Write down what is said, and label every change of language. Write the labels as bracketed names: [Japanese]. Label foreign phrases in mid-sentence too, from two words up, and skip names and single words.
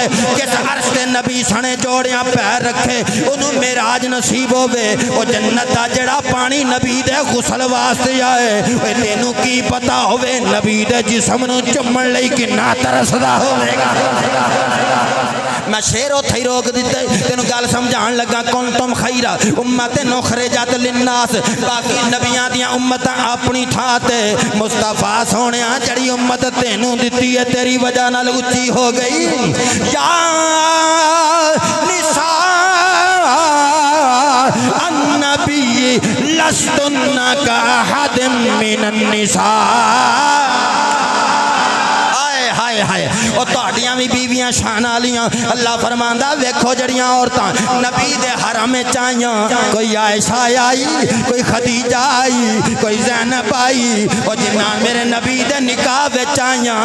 [Punjabi] جس عرش تے نبی سنے جوڑیاں پیر رکھے اونہوں معراج نصیب ہووے. وہ جنت دا جڑا پانی نبی دے غسل واسطے آئے، تینوں کی پتا ہووے نبی دے جسم نوں چمن لئی کنا ترسدا ہووے گا. میں شعر اوتھے ہی روک دتے، تین گل سمجھان لگا. [Arabic] كنتم خير أمة أخرجت للناس. [Punjabi] باقی نبیاں دیاں امتاں اپنی تھاں تے، مصطفیٰ سوہنیا جڑی امت تینوں دتی ہے تیری وجہ نال اچی ہو گئی. [Arabic] يا نساء النبي لستن كأحد من النساء. [Punjabi] ہائے ہائے اور تہاڈیاں بھی بیویاں شان والیاں. اللہ فرماندا ویکھو جڑیاں عورتاں نبی دے حرم وچ آئیاں، کوئی عائشہ آئی، کوئی خدیجہ آئی، کوئی زینب آئی اور جنا میرے نبی دے نکاح وچ آئیاں.